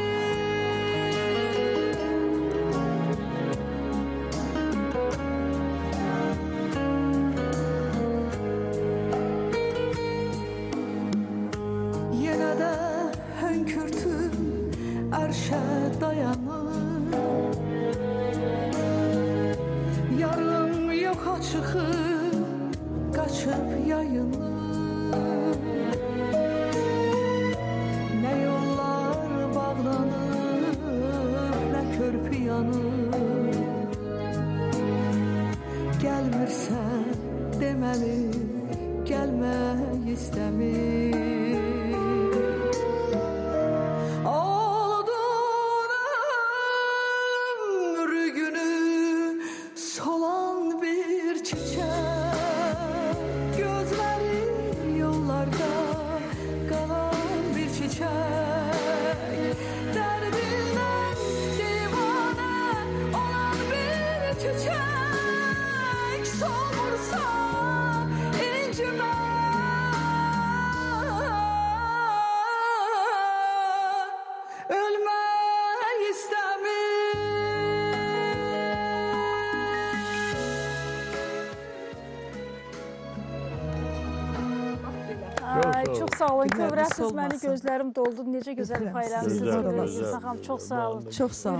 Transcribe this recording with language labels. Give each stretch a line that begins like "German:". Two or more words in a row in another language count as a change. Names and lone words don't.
Turkish: Yine de hönkürtüm erşe dayanır,
Azerbaijani: yarım yoxa çıxıb
Turkish: kaçıp yayılır. Ne yollar bağlanır, ne körpü yanır.
Azerbaijani: Gelmirsən deməli, gəlmək istəmir. Aldın ömrü günü solan bir
Turkish: çiçek, gözleri yollarda kalan bir çiçek, derdinden divane olan bir çiçek, solmursa incime, ölmek istemir.
Azerbaijani: Ay, çox sağ olun. Günləriniz Kövrəsiz olmasın. məni gözlərim doldu. Necə gözəl Gözəl, paylaşırsınız. gözəl, Gözəl, gözəl. Saxam, çox sağ olun. Çox sağ olun, çox